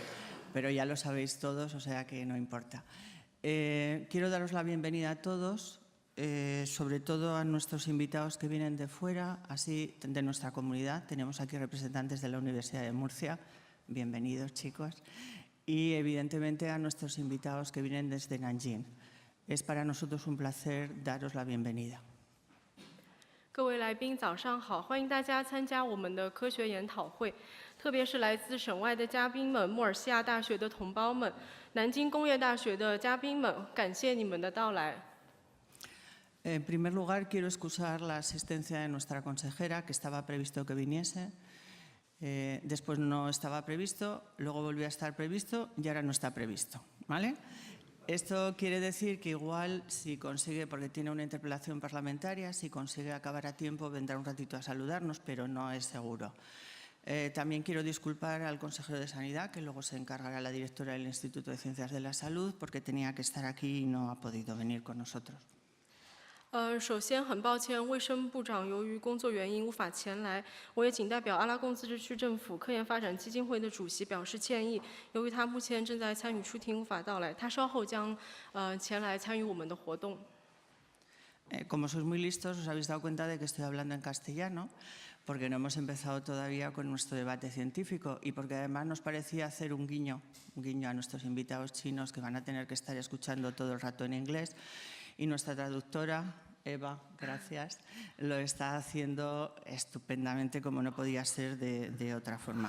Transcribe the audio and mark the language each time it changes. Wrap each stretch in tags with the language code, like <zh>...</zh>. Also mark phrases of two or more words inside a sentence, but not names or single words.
<es>Pero ya lo sabéis todos, o sea que no importa. Quiero daros la bienvenida a todos, sobre todo a nuestros invitados que vienen de fuera, así de nuestra comunidad. Tenemos aquí representantes de la Universidad de Murcia. Bienvenidos, chicos. Y, evidentemente, a nuestros invitados que vienen desde Nanjing. Es para nosotros un placer daros la bienvenida.</es> <zh>各位来宾，早上好！欢迎大家参加我们的科学研讨会，特别是来自省外的嘉宾们、穆尔西亚大学的同胞们、南京工业大学的嘉宾们，感谢你们的到来。</zh> <es>En primer lugar, quiero excusar la asistencia de nuestra consejera, que estaba previsto que viniese. Después no estaba previsto, luego volvió a estar previsto y ahora no está previsto, ¿vale? Esto quiere decir que igual si consigue, porque tiene una interpelación parlamentaria, si consigue acabar a tiempo vendrá un ratito a saludarnos, pero no es seguro. También quiero disculpar al consejero de Sanidad, que luego se encargará la directora del Instituto de Ciencias de la Salud, porque tenía que estar aquí y no ha podido venir con nosotros.</es> <zh>首先很抱歉，卫生部长由于工作原因无法前来，我也仅代表阿拉贡自治区政府科研发展基金会的主席表示歉意。由于他目前正在参与出庭，无法到来，他稍后将前来参与我们的活动。</zh> <es>Como sois muy listos, os habéis dado cuenta de que estoy hablando en castellano, porque no hemos empezado todavía con nuestro debate científico y porque además nos parecía hacer un guiño a nuestros invitados chinos que van a tener que estar escuchando todo el rato en inglés. Y nuestra traductora, Eva, gracias, lo está haciendo estupendamente como no podía ser de otra forma.</es>